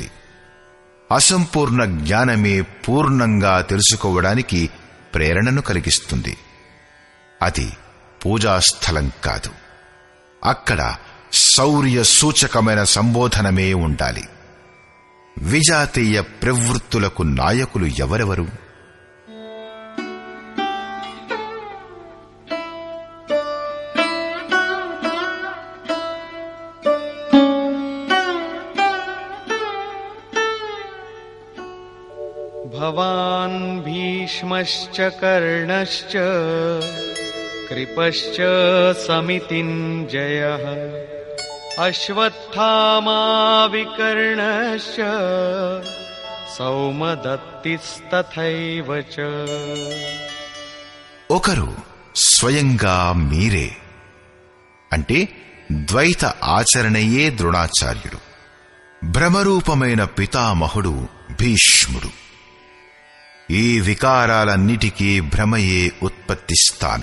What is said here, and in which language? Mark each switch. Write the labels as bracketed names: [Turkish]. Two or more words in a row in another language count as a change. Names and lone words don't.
[Telugu] అసంపూర్ణ జ్ఞానమే పూర్ణంగా తెలుసుకోవడానికి ప్రేరణను కలిగిస్తుంది. అది పూజాస్థలం కాదు. అక్కడ శౌర్య సూచకమైన సంబోధనమే ఉండాలి. విజాతీయ ప్రవృత్తులకు నాయకులు ఎవరెవరు? [Sanskrit] भवान् भीष्मश्च कर्णश्च कृपश्च समितिञ्जयः अश्वत्थामा विकर्णश्च सौमदत्तिस्तथैव च। [Telugu] ఒకరు స్వయంగా మీరే, అంటే ద్వైత ఆచరణయే ద్రోణాచార్యుడు. భ్రమరూపమైన పితామహుడు భీష్ముడు. ఈ వికారాలన్నిటికీ భ్రమయే ఉత్పత్తిస్తాను.